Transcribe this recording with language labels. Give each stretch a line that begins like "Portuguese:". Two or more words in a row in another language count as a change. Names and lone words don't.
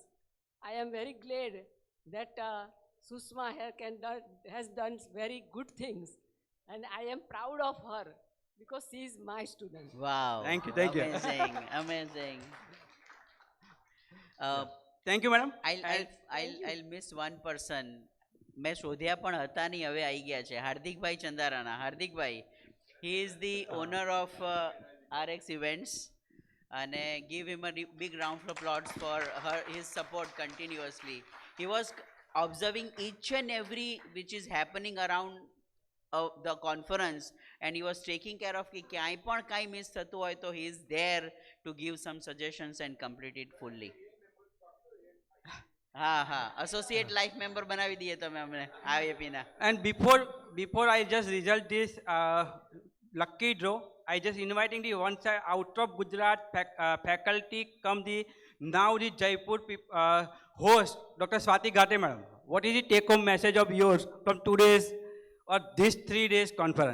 English: I am very glad that Sushma has done very good things, and I am proud of her because she is my student. Wow. Thank you. Amazing, amazing. Thank you, madam. I'll miss one person.
Gujarati: મેં શોધ્યા પણ હતા નહીં, હવે આવી ગયા છે. હાર્દિકભાઈ ચંદારાના. હાર્દિકભાઈ,
English: he is the owner of RX Events, and give him a big round of applause for his support continuously. He was observing each and every which is happening around the conference, and he was taking care of
Gujarati: કે ક્યાંય પણ કાંઈ મિસ થતું હોય તો
English: he is there to give some suggestions and complete it fully.
Gujarati: હા,
English: associate life member
Gujarati: બનાવી દઈએ તમે અમને IAP.
English: And before I just result this lucky draw, I just inviting the one side out of Gujarat faculty come the now the Jaipur host Dr. Swati Ghate, madam. What is the take home message of yours from today's or this 3 days conference?